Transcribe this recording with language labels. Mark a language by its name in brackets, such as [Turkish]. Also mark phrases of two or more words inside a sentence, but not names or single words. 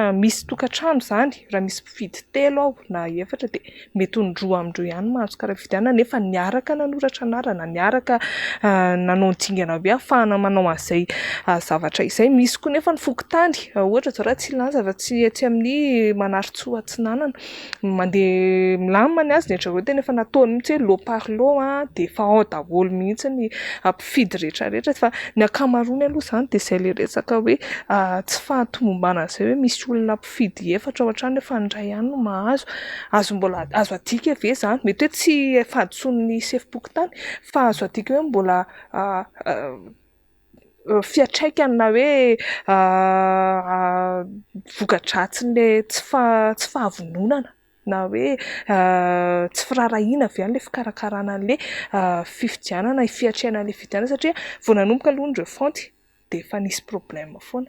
[Malagasy] Misy tokantrano zany raha misy mpifidy 3 na 4 dia mety ny 2 amindreo ihany mahazo karaha-fifidianana, nefa niaraka nanoratra anarana, niaraka nanao dingana be ahafahana manao an'izay zavatra izay. Misy koa nefa ny fokotany, ohatra zao raha tsy lanja fa tsy amin'ny Manarotsoa Atsinanana, mandeha milamina ny azy rehetra tena efa nataony mihitsy hoe [French] lot par lot [Malagasy] dia efa ao daholo mihitsy ny mpifidy rehetrarehetra. Fa ny ankamaroany aloha izany dia izay ilay resaka hoe tsy fahatomombanana izay hoe misy olona mpifidy 4 ao an-trano nefa ny iray ihany no mahazo. Mbola azo adika ve izany? Mety hoe tsy fahadisoan'ny sefim-pokotany, fa azo adika hoe mbola fiatraikany na hoe voka-dratsin'ilay tsy fahavononana, na hoe tsy firarahiana avy an'ilay fikarakarana an'ilay fifidianana, fiatraiana an'ilay fifidianana, satria vao nanomboka aloha ny refonty dia efa nisy problème foana.